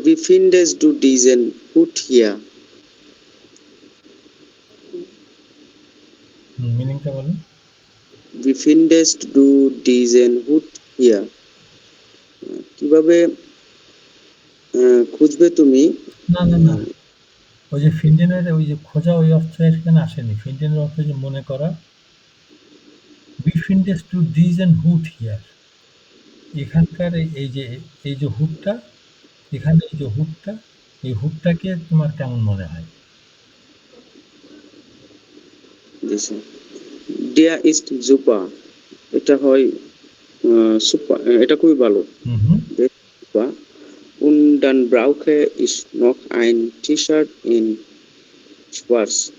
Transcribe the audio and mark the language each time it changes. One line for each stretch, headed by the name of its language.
German: Wie findest du diesen Hut hier?
Bangla: মিনিংটা বলুন।
German: Wie findest du diesen Hut hier?
Bangla: কিভাবে খুঁজবে তুমি? না না না, ওই যে ফিন্ডেনের ওই যে খোঁজা, ওই অর্থ এখানে আসেনি। ফিন্ডেনের অর্থ যে মনে করা।
German: Wie findest du diesen Hut hier?
Bangla: এখানকার এই যে হুডটা, এখানে এই যে হুডটা, এই হুডটাকে তোমার কেমন মনে হয়? জি স্যার। ডিয়া ইস্ট জুপা, এটা হয় সুপার, এটা খুবই ভালো। হুম হুম।
German: Super. Und dann brauche ich noch ein T-Shirt in Schwarz.